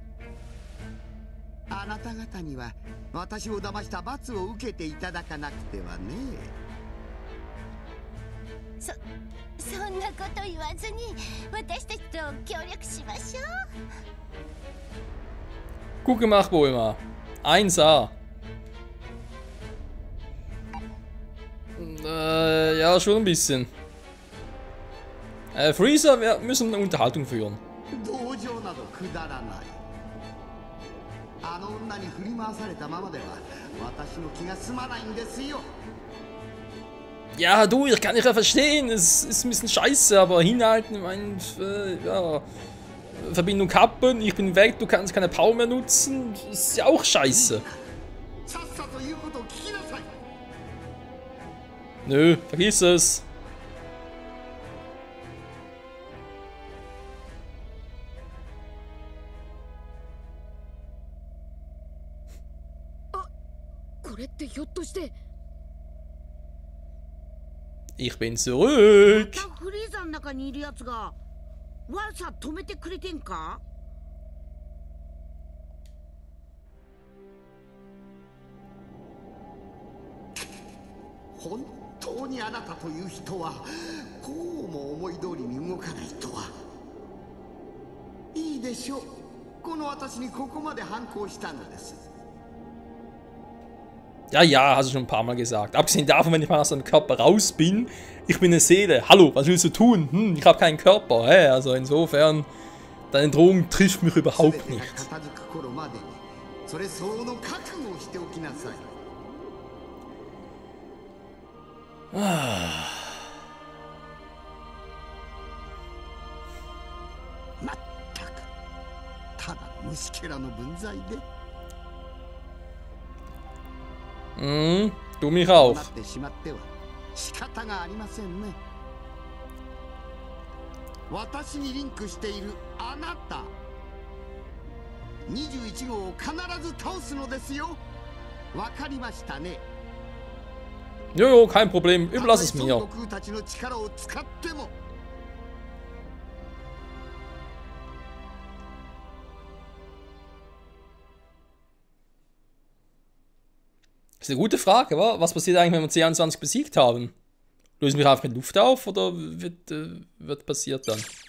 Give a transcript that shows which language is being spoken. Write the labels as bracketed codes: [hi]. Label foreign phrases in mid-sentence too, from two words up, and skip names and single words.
[ja] あなた方には私を騙した罰を受けていただかなくてはね。そんなこと言わずに私たちと協力しましょう。 [de] Gut gemacht, Bulma. 1A. Ja, schon ein bisschen. Freezer, wir müssen eine Unterhaltung führen. [ja] 同情などくだらない。あの女に振り回されたままでは私の気が済まないんですよ。 [de] Ja, du, ich kann dich ja verstehen. Es ist ein bisschen scheiße, aber hinhalten, ich meine, ja. Verbindung kappen, ich bin weg, du kannst keine Power mehr nutzen. Ist ja auch scheiße. [ja] さっさと言うことを聞きなさい。 [de] Nö, vergiss es. [ja] これってひょっとして [de] Ich bin zurück. [ja] またフリーザの中にいるやつが悪さ止めてくれてんか？本当にあなたという人はこうも思い通りに動かないとは。いいでしょう。この私にここまで反抗したのです。 [de] Ja, ja, hast du schon ein paar Mal gesagt. Abgesehen davon, wenn ich mal aus deinem Körper raus bin, ich bin eine Seele. Hallo, was willst du tun? Ich habe keinen Körper. Hä? Also insofern, deine Drohung trifft mich überhaupt nicht. [ja] それ相応の覚悟をしておきなさい。まったく、ただの虫けらの分際で。 [de] Du mich auch. [ja] なってしまっては仕方がありませんね。私にリンクしているあなた、21号を必ず倒すのですよ。わかりましたね。 [de] Jojo, kein Problem. Überlass es mir. [ja] 孫悟空たちの力を使っても。 [de] Das ist eine gute Frage, wa? Was passiert eigentlich, wenn wir C21 besiegt haben? Lösen wir einfach in Luft auf oder wird passiert dann?